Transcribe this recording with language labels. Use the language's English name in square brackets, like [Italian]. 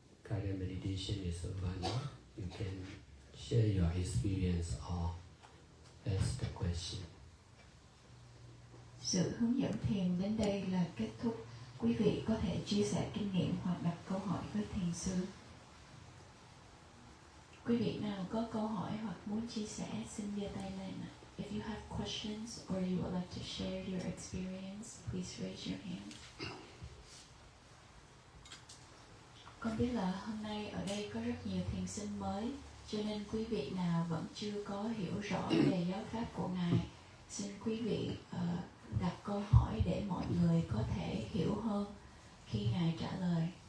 [English] Current meditation is over now. You can share your experience or ask the question. [Vietnamese] Sự hướng dẫn thiền đến đây là kết thúc. Quý vị có thể chia sẻ kinh nghiệm hoặc đặt câu hỏi với thiền sư. Quý vị nào có câu hỏi hoặc muốn chia sẻ xin giơ tay lên. [English] If you have questions or you would like to share your experience, please raise your hand. [Vietnamese] Con biết là hôm nay ở đây có rất nhiều thiền sinh mới, cho nên quý vị nào vẫn chưa có hiểu rõ về giáo pháp của Ngài, xin quý vị đặt câu hỏi để mọi người có thể hiểu hơn khi Ngài trả lời.